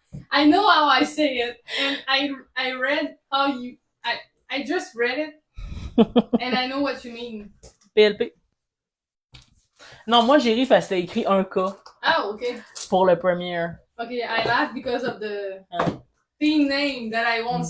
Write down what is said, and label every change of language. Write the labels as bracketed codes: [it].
[en] I know how I say it, and I read how you I just read it, and I know what you mean. PLP. [fr] Non, moi j'ai ri parce que c'était écrit 1K [en] Oh, okay. [fr] pour le premiere. [en] Okay, I laugh because of the team name that I won't